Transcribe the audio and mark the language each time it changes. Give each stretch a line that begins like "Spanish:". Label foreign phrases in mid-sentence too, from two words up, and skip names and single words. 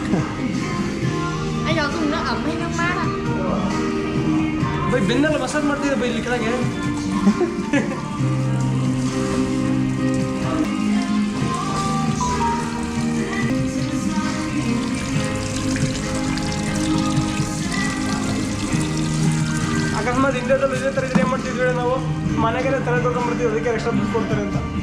Vietnamese: Anh dùng nước ấm hay nước mát ạ?
Kannada: ಬೈ ಬೆನ್ನೆಲ್ಲ ಮಸಾಜ್ ಮಾಡ್ತಿದ್ದೆ ಬೈ ಇಲ್ಲಿ ಕೆಳಗೆ. ಅಕಸ್ಮಾತ್ ಇಂಡಿಯಾದಲ್ಲಿ ಇದೇ ಥರ ಇದ್ರೆ ಏನು ಮಾಡ್ತಿದ್ವಿ ನಾವು, ಮನೆಗೆ ತಲೆ ತೊಗೊಂಡ್ಬಿಡ್ತೀವಿ, ಅದಕ್ಕೆ ಎಕ್ಸ್ಟ್ರಾ ದುಡ್ಡು ಕೊಡ್ತಾರೆ ಅಂತ.